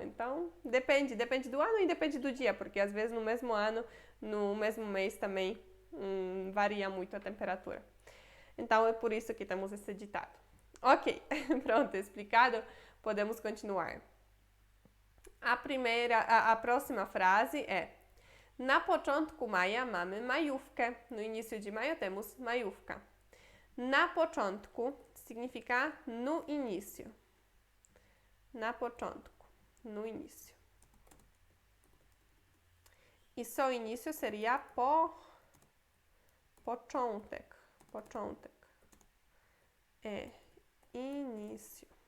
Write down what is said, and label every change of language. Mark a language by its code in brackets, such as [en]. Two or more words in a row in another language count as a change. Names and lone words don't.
[pt] Então depende do ano e depende do dia, porque às vezes no mesmo ano, no mesmo mês também varia muito a temperatura. Então é por isso que temos esse ditado. Ok, pronto, explicado, podemos continuar. A próxima frase é: [pl] na początku maja mamy majówkę. [pt] No início de maio temos majówka. [pl] Na początku [pt] significa no início. [pl] Na początku, [pt] no início. E só início seria początek. Początek. Início.